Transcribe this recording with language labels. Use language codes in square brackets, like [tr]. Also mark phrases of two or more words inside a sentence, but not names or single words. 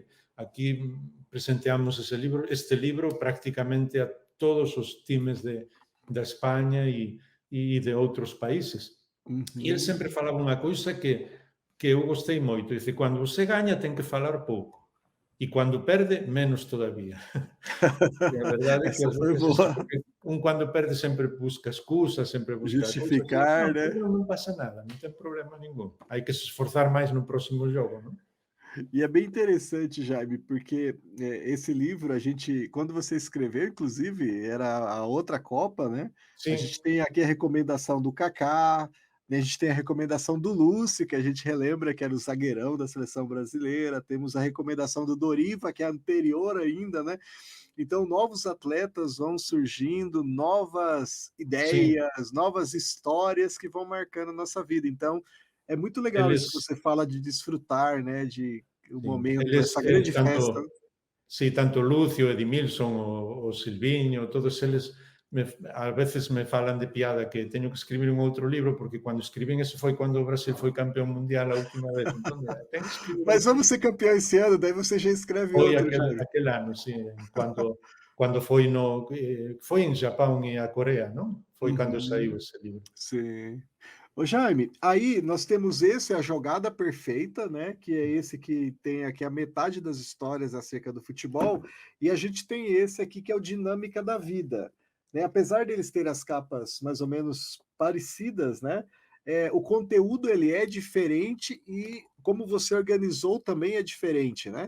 [pt] Aqui presenteamos este livro praticamente a todos os times da Espanha e de outros países. E ele Uhum. sempre falava uma coisa que eu gostei moito, dice: "Quando você ganha ten que falar pouco, e quando perde, menos todavía". E a verdade é que Essa [gl] ás [pt] foi [gl] veces é assim, [pt] boa. porque quando perde sempre busca excusas, sempre busca cousas, e Justificar, [gl] non, [pt] né. [gl] pois non pasa nada, non ten problema ningún. Hai que se esforzar máis no próximo jogo, non? [pt] E é bem interessante, Jaime, porque, esse livro a gente quando você escreveu, inclusive, era a outra Copa, né, a Sim, gente tem aqui a recomendação do Kaká, né, a gente tem a recomendação do Lúcio, que a gente relembra que era o zagueirão da seleção brasileira, temos a recomendação do Doriva, que é anterior ainda, né. Então novos atletas vão surgindo, novas sim, ideias, novas histórias que vão marcando a nossa vida. Então, é muito legal isso que eles você fala de desfrutar, né, de o sim, momento, essa eles grande festa. [gl] tanto sí, tanto Lucio, Edimilson, o Silviño, todos eles a veces me falan de piada que teño que escribir un outro libro, porque cando escribín ese foi cando o Brasil foi campeón mundial a última vez, entón, ten que escribir [pt] Mas [gl] outro [pt] vamos ser [gl] libro. [pt] campeão esse ano, daí você já escreve [gl] Foi [pt] outro, [gl] aquel [pt] Jair. [gl] aquel ano, sí, cando foi foi en Japón e a Corea, non? Foi cando saiu Uhum, ese libro. [pt] sim. Ô Jaime, aí nós temos esse, A Jogada Perfeita, né, que é esse que tem aqui a metade das histórias acerca do futebol, e a gente tem esse aqui que é o Dinâmica da Vida, né, apesar deles terem as capas mais ou menos parecidas, né, o conteúdo ele é diferente e como você organizou também é diferente, né?